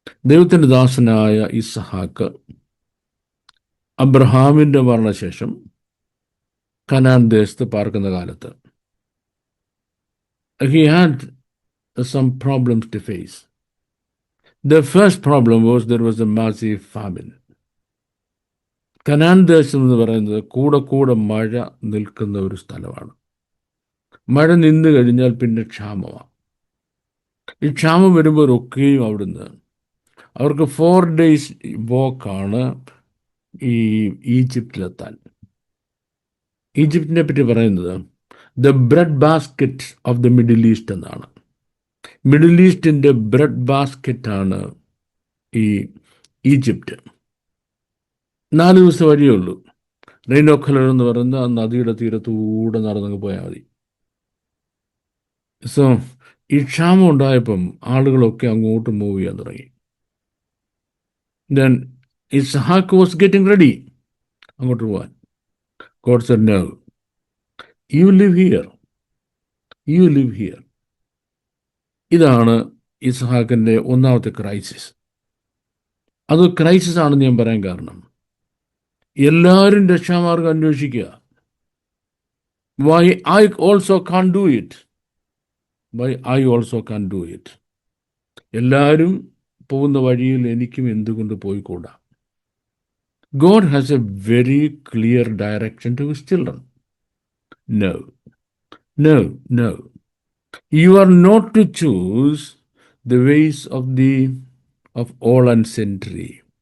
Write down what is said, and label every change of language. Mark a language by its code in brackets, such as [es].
[ml] ദൈവത്തിൻ്റെ ദാസനായ ഇസ്ഹാക്ക് അബ്രഹാമിൻ്റെ മരണശേഷം കനാൻ ദേശത്ത് പാർക്കുന്ന കാലത്ത് [en] he had some problems to face. The first problem was there was a massive famine. [ml] Canaan ദേശം എന്ന് പറയുന്നത് കൂടെ മഴ നിൽക്കുന്ന ഒരു സ്ഥലമാണ്. മഴ നിന്ന് കഴിഞ്ഞാൽ പിന്നെ ക്ഷാമമാണ്. ഈ ക്ഷാമം വരുമ്പോഴൊക്കെയും അവിടുന്ന് അവർക്ക് 4 days വോക്കാണ് ഈ ഈജിപ്തിലെത്താൻ. ഈജിപ്തിനെ പറ്റി പറയുന്നത് [en] the bread basket of the Middle East [ml] എന്നാണ്. മിഡിൽ ഈസ്റ്റിൻ്റെ ബ്രെഡ് ബാസ്ക്കറ്റാണ് ഈ ഈജിപ്റ്റ്. 4 ദിവസം വഴിയേ ഉള്ളൂ. റെയിനോഖലർ എന്ന് പറയുന്ന ആ നദിയുടെ തീരത്തൂടെ നടന്നങ്ങ് പോയാൽ മതി. സോ ഈ ക്ഷാമം ഉണ്ടായപ്പം ആളുകളൊക്കെ അങ്ങോട്ട് മൂവ് ചെയ്യാൻ തുടങ്ങി. [en] Then Isaac was getting ready [ml] അങ്ങോട്ട് പോകാൻ. [en] God said, no, you live here. You live here. [ml] ഇതാണ് ഇസ്ഹാക്കിൻ്റെ ഒന്നാമത്തെ ക്രൈസിസ്. അത് ക്രൈസിസ് ആണെന്ന് ഞാൻ പറയാൻ കാരണം, എല്ലാവരും രക്ഷാമാർഗം അന്വേഷിക്കുക. [en] Why I also can't do it? Why I also can't do it? [ml] എല്ലാവരും പോകുന്ന വഴിയിൽ എനിക്കും എന്തുകൊണ്ട് പോയിക്കൂടാ? [en] God has a very clear direction to his children. No, no, no. You are not to choose the ways of all and century.